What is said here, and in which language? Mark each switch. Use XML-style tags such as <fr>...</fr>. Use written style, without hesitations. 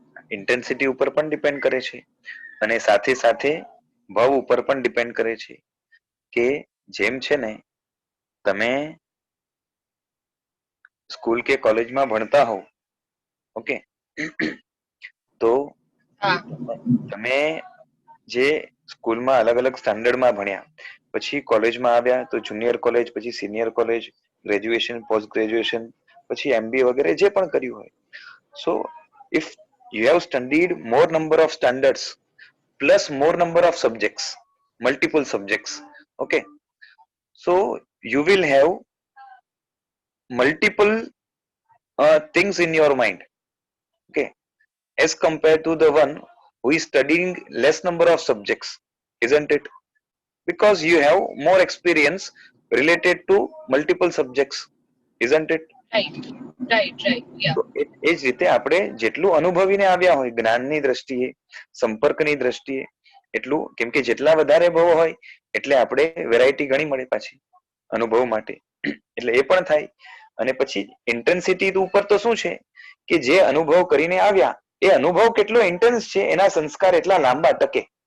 <gu>Intensity ઉપર પણ depend કરે છે અને સાથે સાથે ભાવ ઉપર પણ ડિપેન્ડ કરે છે કે જેમ છે ને તમે સ્કૂલ કે કોલેજમાં ભણતા હોવ, ઓકે, તો હા તમે જે સ્કૂલમાં અલગ અલગ સ્ટાન્ડર્ડમાં ભણ્યા, પછી કોલેજમાં આવ્યા તો જુનિયર કોલેજ, પછી senior college, graduation, post graduation, પછી MBA વગેરે જે પણ કર્યું હોય.</gu> <en>So if you have studied more number of standards plus more number of subjects, multiple subjects, okay, so you will have multiple things in your mind, okay, as compared to the one who is studying less number of subjects, isn't it? Because you have more experience related to multiple subjects, isn't it? Right right right yeah.</en> <gu>તો એ જ રીતે આપણે જેટલું અનુભવીને આવ્યા હોય જ્ઞાનની દ્રષ્ટિએ, સંપર્કની દ્રષ્ટિએ, એટલું, કેમ કે જેટલા વધારે ભાવ હોય એટલે આપણે વેરાયટી ઘણી મળે પાછી અનુભવ માટે, એટલે એ પણ થાય. અને પછી ઇન્ટેન્સિટી ઉપર તો શું છે કે જે અનુભવ કરીને આવ્યા એ અનુભવ કેટલો ઇન્ટેન્સ છે એના સંસ્કાર એટલા લાંબા ટકે.</gu>